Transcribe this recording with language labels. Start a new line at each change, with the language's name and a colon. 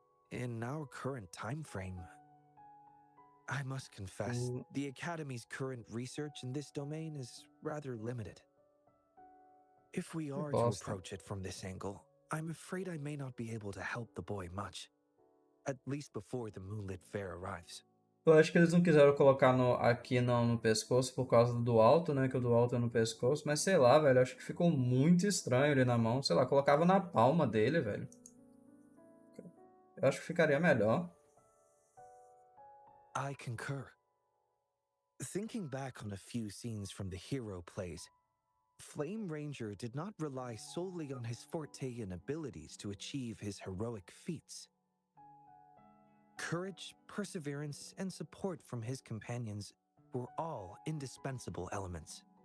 English: In our current time frame, I must confess, the Academy's current research in this domain is rather limited. If we are to
Portuguese: Bosta.
English: approach it from this angle, I'm afraid I may not be able to help the boy much. At least before the Moonlit Fair arrives.
Portuguese: Eu acho que eles não quiseram colocar aqui no pescoço por causa do alto, né? Que o do alto é no pescoço. Mas sei lá, velho. Acho que ficou muito estranho ele na mão. Sei lá, colocava na palma dele, velho. Eu acho que ficaria melhor.
English: I concur. Thinking back on a few scenes from the hero plays, Flame Ranger did not rely solely on his forte and abilities to achieve his heroic feats. Courage, perseverance, and support from his companions were all indispensable elements.